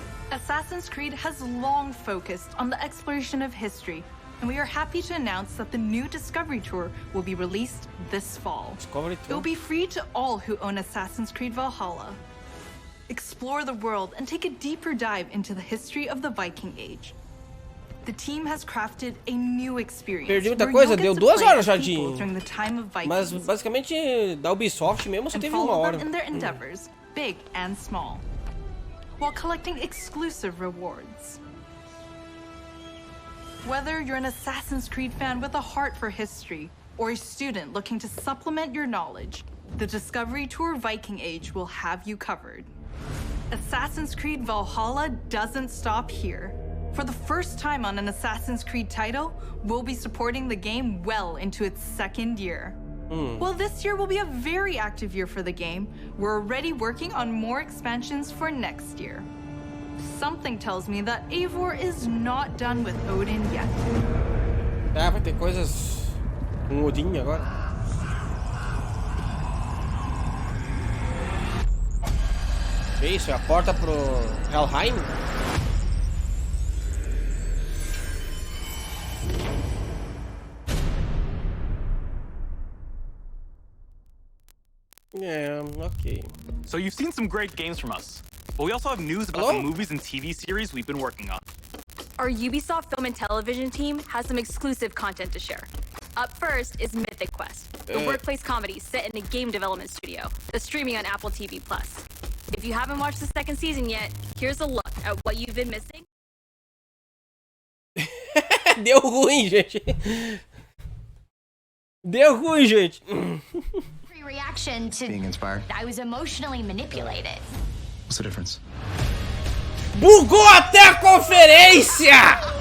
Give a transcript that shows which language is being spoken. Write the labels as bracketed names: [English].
[English] Assassin's Creed has long focused on the exploration of history, and we are happy to announce that the new Discovery Tour will be released this fall. It will be free to all who own Assassin's Creed Valhalla. Explore the world and take a deeper dive into the history of the Viking Age. The team has crafted a new experience. [Portuguese] Perdi muita coisa, deu 2 horas já de... Mas basicamente da Ubisoft mesmo só teve 1 hora. [English] In their endeavors, big and small, while collecting exclusive rewards. Whether you're an Assassin's Creed fan with a heart for history or a student looking to supplement your knowledge, the Discovery Tour Viking Age will have you covered. Assassin's Creed Valhalla doesn't stop here. For the first time on an Assassin's Creed title, we'll be supporting the game well into its 2nd year. While this year will be a very active year for the game, we're already working on more expansions for next year. Something tells me that Eivor is not done with Odin yet. [Portuguese] Ah, vai ter coisas com Odin agora. Isso, é a porta pro Helheim? [English] Yeah, okay. So you've seen some great games from us, but we also have news about the movies and TV series we've been working on. Our Ubisoft Film and Television team has some exclusive content to share. Up first is Mythic Quest, the workplace comedy set in a game development studio that's streaming on Apple TV+. If you haven't watched the 2nd season yet, here's a look at what you've been missing. [Portuguese] Deu ruim, gente. Deu ruim, gente. [English] Reaction to being inspired. I was emotionally manipulated. What's the difference? [Portuguese] Bugou até a conferência!